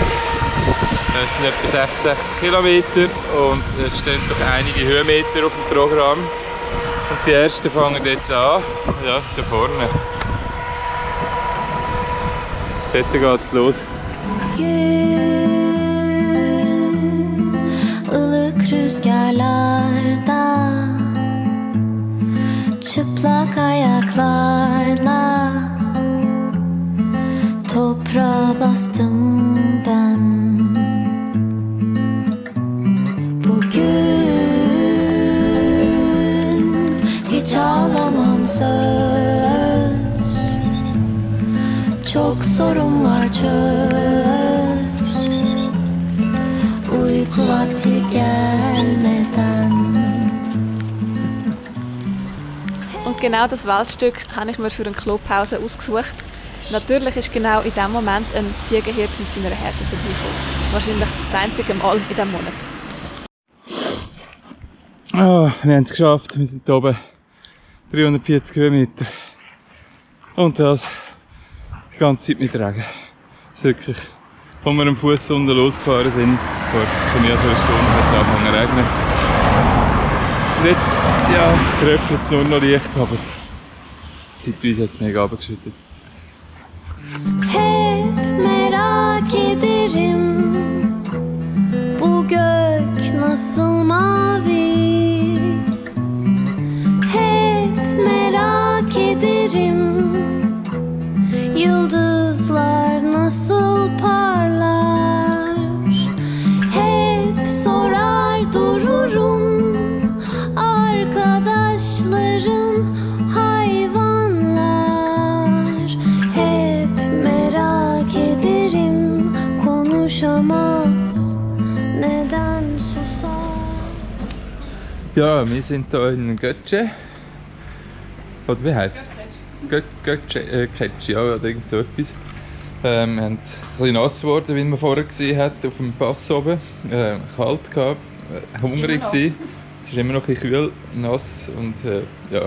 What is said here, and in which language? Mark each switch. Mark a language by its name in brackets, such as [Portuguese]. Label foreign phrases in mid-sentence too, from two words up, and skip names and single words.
[German] Es sind etwa 66 Kilometer und es stehen doch einige Höhenmeter auf dem Programm. Und die ersten fangen jetzt an, ja, da vorne. Dort geht's los. [Turkish] Ilık rüzgarlarda, çıplak ayaklarla toprağa bastım ben. Bugün hiç ağlamam söz. Çok sorun var çöz. Uyku vakti gelmeden. [German] Und genau das Waldstück habe ich mir für eine Klopause ausgesucht. Natürlich ist genau in diesem Moment ein Ziegenhirt mit seiner Herde vorbeigekommen. Wahrscheinlich das einzige Mal in diesem Monat. Oh, wir haben es geschafft. Wir sind hier oben 340 Höhenmeter. Und das die ganze Zeit mit Regen. Das ist wirklich, als wir am Fuß unten losgefahren sind, vor mehr als einer Stunde hat es angefangen zu regnen. Und jetzt, ja, tröpfelt es nur noch leicht, aber zeitweise hat es mega runtergeschüttet. [Turkish] Hep merak ederim, bu gök nasıl mavi. Hep merak ederim, yıldızlar nasıl parlar. Hep sorar dururum, arkadaşlarım hayvanlar. Hep merak ederim, konuşamaz, neden susar. [German] Ja, wir sind hier in Götze. Oder wie heisst es? Götze, ja, oder irgend so etwas. Wir haben ein bisschen nass geworden, wie man vorher gesehen hat, auf dem Pass oben. Kalt gehabt, hungrig gewesen. Es ist immer noch ein bisschen kühl, nass und ja.